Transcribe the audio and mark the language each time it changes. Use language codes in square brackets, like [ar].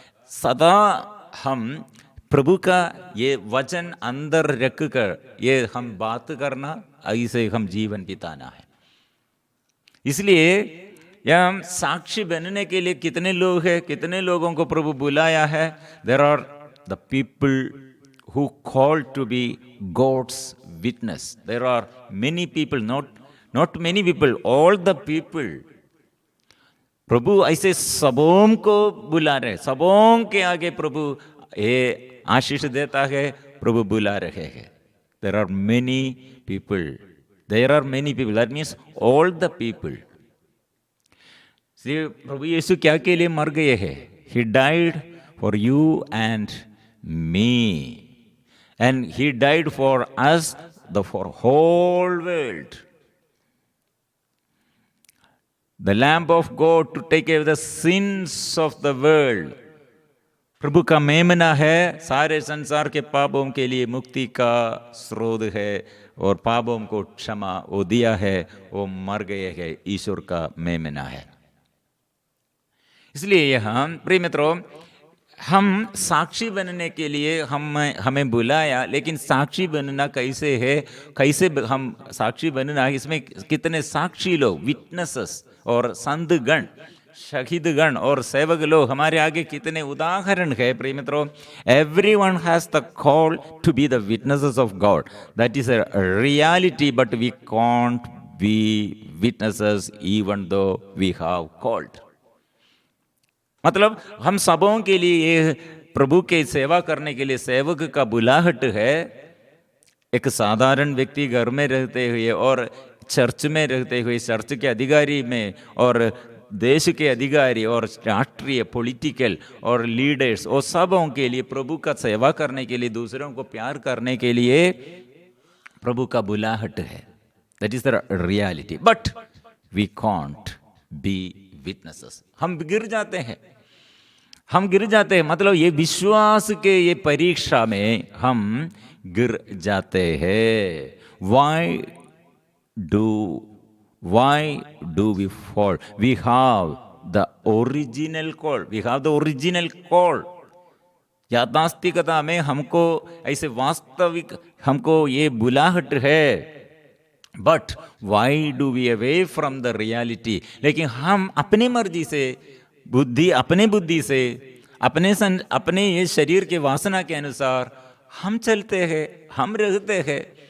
[hi] सदा हम प्रभु का ये वचन अंदर रख कर ये हम बात करना, ऐसे हम जीवन बिताना है। इसलिए यह हम साक्षी बनने के लिए कितने लोग हैं, कितने लोगों को प्रभु बुलाया है। [en] There are the people who called to be God's witness. There are many people, not many people, all the people. [hi] प्रभु ऐसे सबों को बुला रहे, सबों के आगे प्रभु ये आशीष देता है, प्रभु बुला रहे हैं। [en] There are many people. There are many people. That means all the people. [hi] इसलिए प्रभु यीशु क्या के लिए मर गए हैं? [en] He died for you and me. And he died for us, for whole world. The Lamb of God to take away the sins of the world. [hi] प्रभु का मेमना है, सारे संसार के पापों के लिए मुक्ति का स्रोत है और पापों को क्षमा वो दिया है, वो मर गए हैं, ईश्वर का मेमना है। इसलिए यहाँ प्रिय मित्रों, हम साक्षी बनने के लिए हमें बुलाया, लेकिन साक्षी बनना कैसे है, कैसे हम साक्षी बनना, इसमें कितने साक्षी लोग, विटनेसेस और संतगण, शहीदगण और सेवक लोग हमारे आगे कितने उदाहरण है। प्रिय मित्रों, [en] everyone has the call to be the witnesses of God. That is a reality, but we can't be witnesses even though we have called. [hi] मतलब हम सबों के लिए ये प्रभु के सेवा करने के लिए सेवक का बुलाहट है। एक साधारण व्यक्ति घर में रहते हुए और चर्च में रहते हुए, चर्च के अधिकारी में और देश के अधिकारी और राष्ट्रीय पॉलिटिकल और लीडर्स और सबों के लिए प्रभु का सेवा करने के लिए, दूसरों को प्यार करने के लिए प्रभु का बुलाहट है। [en] That is the reality, but we can't be witnesses. [hi] हम गिर जाते हैं, हम गिर जाते हैं, मतलब ये विश्वास के ये परीक्षा में हम गिर जाते हैं। [en] Why do why do we fall? We have the original call. We have the original call. [hi] याथास्तिकता में हमको ऐसे वास्तविक हमको ये बुलाहट है, [en] But why do we away from the reality? [hi] लेकिन हम अपनी मर्जी से अपने बुद्धि से अपने ये शरीर के वासना के अनुसार हम चलते हैं, हम रहते हैं।